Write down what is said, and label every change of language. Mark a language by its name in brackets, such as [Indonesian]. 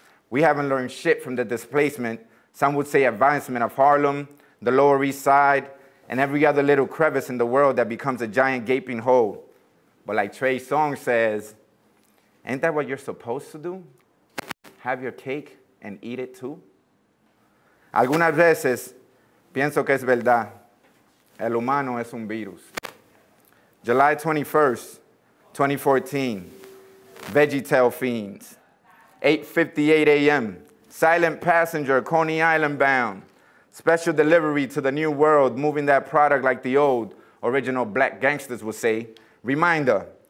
[English] We haven't learned shit from the displacement, some would say advancement of Harlem, the Lower East Side, and every other little crevice in the world that becomes a giant gaping hole. But like Trey Songz says, ain't that what you're supposed to do? Have your cake and eat it too? [Spanish] Algunas veces pienso que es verdad. El humano es un virus. [English] July 21st, 2014, VeggieTale Fiends. 8:58 a.m. Silent passenger, Coney Island bound. Special delivery to the new world, moving that product like the old original black gangsters would say. Reminder,